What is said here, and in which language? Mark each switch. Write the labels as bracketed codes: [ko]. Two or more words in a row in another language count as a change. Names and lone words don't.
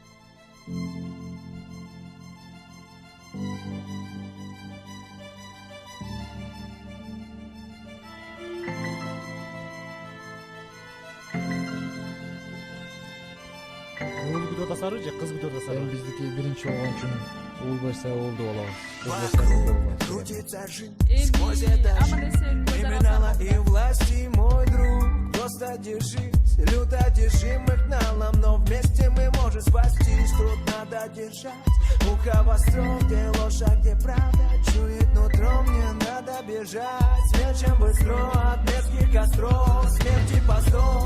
[ky] Уул күтүп атасары же кыз күтүп атасары? Эми биздики биринчи болгон үчүн уул берсе уулду болобуз. Кыз берсе кызды болобуз. [ru] Крутится жизнь сквозь этажи, криминала и власти, мой друг. Просто держись, люто держим их налом, но вместе мы можем спастись. Тут надо держать ухо востро, где ложь, а где правда. Чует нутром, мне надо бежать. Смерчем быстро от мерзких костров, смерти постов.